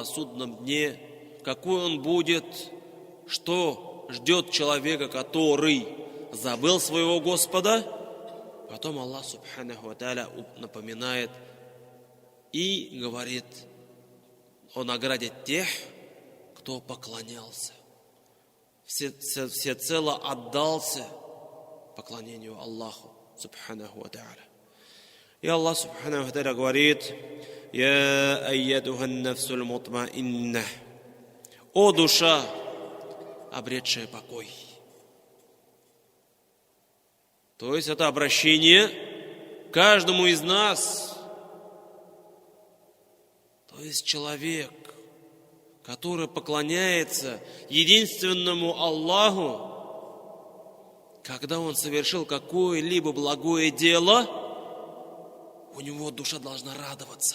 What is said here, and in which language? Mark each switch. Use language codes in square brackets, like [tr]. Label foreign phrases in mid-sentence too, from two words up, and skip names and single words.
[ru] судном дне, какой он будет, что ждет человека, который забыл своего Господа, потом Аллах [ar] سبحانه وتعالى [ru] напоминает и говорит о награде тех, кто поклонялся, всецело отдался поклонению Аллаху [ar] سبحانه وتعالى. И Аллах سبحانه وتعالى говорит: «يا أيتها النفس المطمئنة». [ru] О душа, обретшая покой. То есть это обращение каждому из нас. То есть человек, который поклоняется единственному Аллаху, когда он совершил какое-либо благое дело, у него душа должна радоваться.